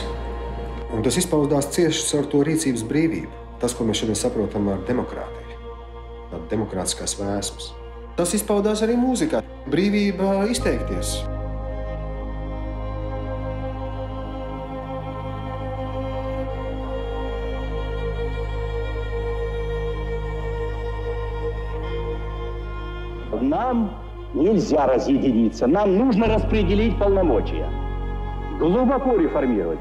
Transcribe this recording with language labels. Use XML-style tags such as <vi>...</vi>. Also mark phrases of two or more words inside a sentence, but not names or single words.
<lv>Un tas izpaudās cieši caur to rīcības brīvību. Tas, ko mēs šodien saprotam ar demokrātiju. Tāda demokrātiskās vēsmas. Tas izpaudās arī mūzikā. Brīvība izteikties.</lv> <ru>Нам нельзя разъединиться. Нам нужно распределить полномочия. Глубоко реформировать.</ru>